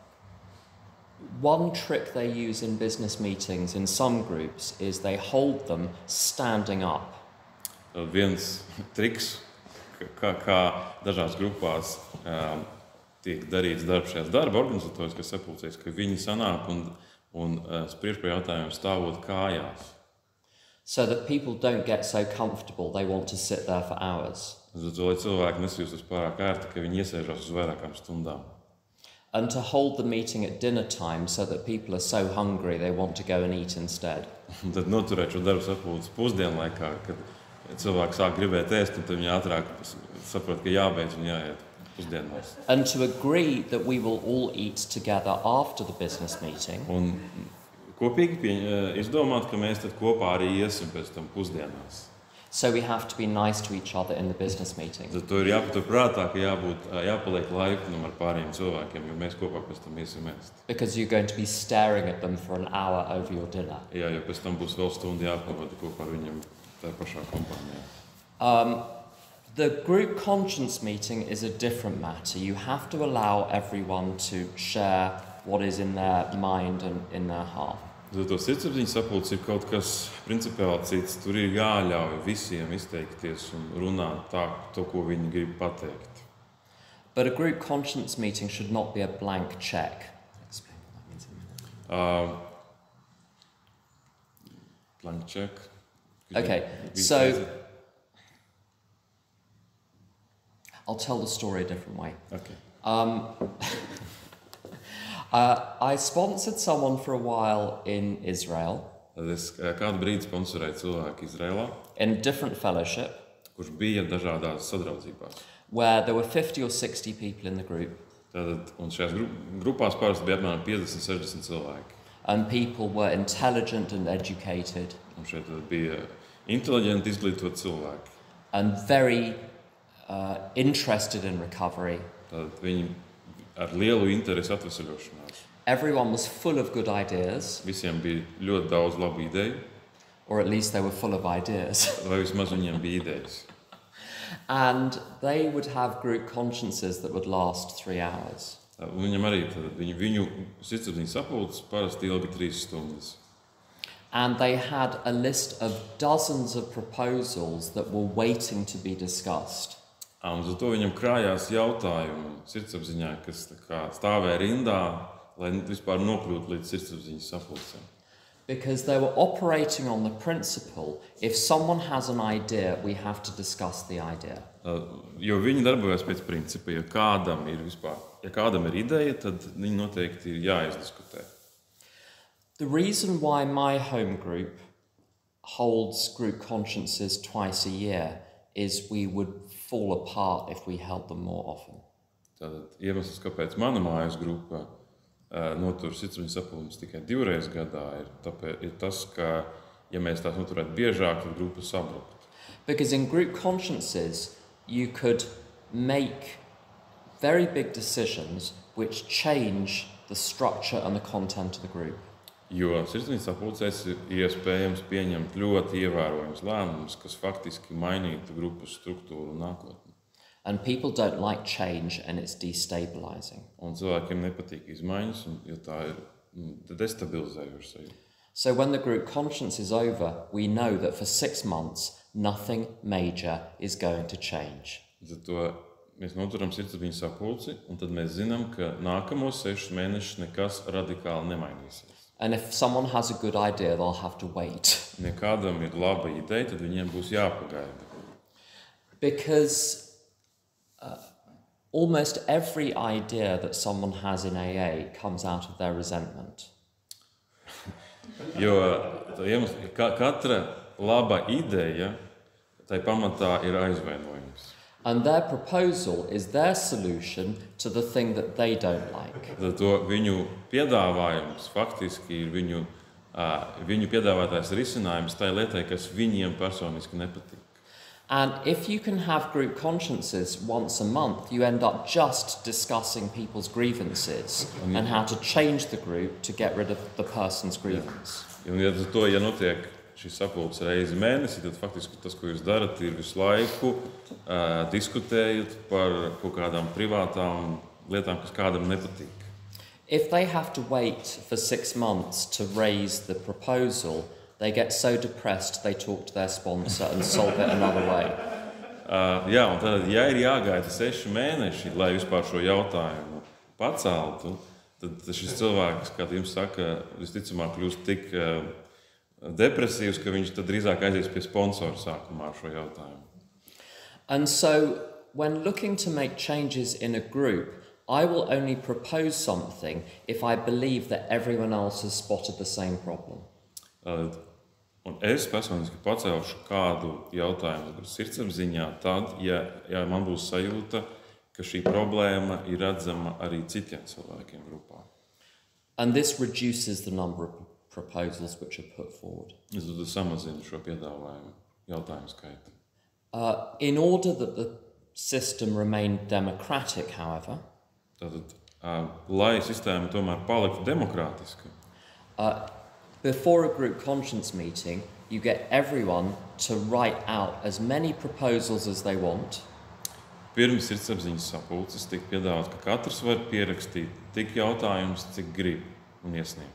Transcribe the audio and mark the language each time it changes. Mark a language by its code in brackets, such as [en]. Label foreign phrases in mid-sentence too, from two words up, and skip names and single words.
[en] One trick they use in business meetings in some groups is they hold them standing up. [lv] Viens triks, kā dažās grupās tiek darīts darbs šajās darba organizatoriskās sapulcēs, ka viņi sanāk un spriež par jautājumiem stāvot kājās. [en] So that people don't get so comfortable, they want to sit there for hours. [lv] Lai cilvēki nesjustas pārāk ērti, ka viņi iesēžās uz vairākām stundām. [en] And to hold the meeting at dinner time so that people are so hungry they want to go and eat instead. [lv] Un tad noturēt šo darbu sapulci pusdienlaikā, kad cilvēki sāk gribēt ēst, un tad viņi ātrāk saprot, ka jābeidz un jāiet pusdienās. [en] And to agree that we will all eat together after the business meeting. [lv] Un kopīgi izdomāt, ka mēs tad kopā arī iesim pēc tam pusdienās. [en] So we have to be nice to each other in the business meeting. [lv] Tad to ir jāpatur prātā, ka jāpaliek laipnam ar pārējiem cilvēkiem, jo mēs kopā pēc tam iesim ēst. [en] Because you're going to be staring at them for an hour over your dinner. [lv] Jā, jo pēc tam būs vēl stundu jāpavada kopā ar viņiem tajā pašā kompānijā. [en] The group conscience meeting is a different matter. You have to allow everyone to share what is in their mind and in their heart. [lv] To sirdsapziņas sapulce ir kaut kas principiāli cits. Tur ir jāļauj visiem izteikties un runāt to, ko viņi grib pateikt. [en] But a group conscience meeting should not be a blank check. Explain what that means in a minute. Blank check. Okay, so I'll tell the story a different way. Okay. I sponsored someone for a while in Israel. [lv] Tad es kādu brīdi sponsorēju cilvēku Izrēlā, [en] in a different fellowship, [lv] kurš bija dažādās sadraudzībās. [en] Where there were 50 or 60 people in the group. [lv] Tātad, un šajās grupās parasti bija apmēram 50-60 cilvēki. [en] And people were intelligent and educated. [lv] Un šeit bija inteliģenti, izglītoti cilvēki. [en] And very interested in recovery. [lv] Tātad viņi ar lielu interesi atvesaļošanās. [en] Everyone was full of good ideas. [lv] Visiem bija ļoti daudz labu ideju. [en] Or at least they were full of ideas. [lv] Vai vismaz viņiem bija idejas. [en] And they would have group consciences that would last 3 hours. [lv] Viņam arī viņu sirdsapziņas sapulces parasti ilgi 3 stundas. [en] And they had a list of dozens of proposals that were waiting to be discussed. [lv] Un uz to viņam krājās jautājumi sirdsapziņā, kas stāvēja rindā, lai vispār nokļūtu līdz sirdsapziņas sapulcēm. [en] Because they were operating on the principle, if someone has an idea, we have to discuss the idea. [lv] Jo viņi darbojas pēc principa, ja kādam ir ideja, tad viņi noteikti ir jāizdiskutē. [en] The reason why my home group holds group consciences twice a year is we would fall apart if we held them more often. [lv] Tātad iemesls, kāpēc mana mājas grupa notur sirdsapziņas sapulces tikai 2 reizes gadā, ir tas, ka, ja mēs tās noturētu biežāk, tad grupa sabruktu. [en] Because in group consciences, you could make very big decisions which change the structure and the content of the group. [lv] Jo sirdsapziņas sapulcēs ir iespējams pieņemt ļoti ievērojams lēmumus, kas faktiski mainītu grupas struktūru un nākotni. [en] And people don't like change and it's destabilizing. [lv] Un cilvēkiem nepatīk izmaiņas, jo tā ir destabilizējoša. [en] So when the group conscience is over, we know that for 6 months, nothing major is going to change. [lv] Tad mēs noturam sirdsapziņas sapulci, un tad mēs zinām, ka nākamos 6 mēnešus nekas radikāli nemainīsies. [en] And if someone has a good idea, they'll have to wait. [lv] Ja kādam ir laba ideja, tad viņiem būs jāpagaida. [en] Because almost every idea that someone has in AA comes out of their resentment. [lv] Jo katra laba ideja, tai pamatā ir aizvainojums. [en] And their proposal is their solution to the thing that they don't like. [lv] Tad to viņu piedāvājums faktiski ir viņu piedāvātais risinājums tai lietai, kas viņiem personiski nepatīk. [en] And if you can have group consciences once a month, you end up just discussing people's grievances and how to change the group to get rid of the person's grievance. [lv] Ja notiek šis sapulce reizi mēnesī, tad faktiski tas, ko jūs darat, ir visu laiku diskutējot par kaut kādām privātām lietām, kas kādam nepatīk. [en] If they have to wait for 6 months to raise the proposal, they get so depressed they talk to their sponsor and solve it another way. [lv] Jā, un tad, ja ir jāgaida 6 mēneši, lai vispār šo jautājumu paceltu, tad šis cilvēks, kā jums saka, visticamāk kļūst tik depresīvs, ka viņš tad drīzāk aizies pie sponsora sākumā ar šo jautājumu. [en] And so, when looking to make changes in a group, I will only propose something if I believe that everyone else has spotted the same problem. [lv] Un es personiski pacelšu kādu jautājumu sirdsapziņā tad, ja man būs sajūta, ka šī problēma ir redzama arī citiem cilvēkiem grupā. [en] And this reduces the number of proposals which are put forward. [lv] Es tad samazinu šo piedāvājumu jautājumu skaitu. [en] In order that the system remain democratic, however, [lv] Tātad, lai sistēma tomēr paliktu demokrātiska, [en] before a group conscience meeting, you get everyone to write out as many proposals as they want. [lv] Pirms sirdsapziņas sapulces tiek piedāvāts, ka katrs var pierakstīt tik jautājumus, cik grib un iesniegt.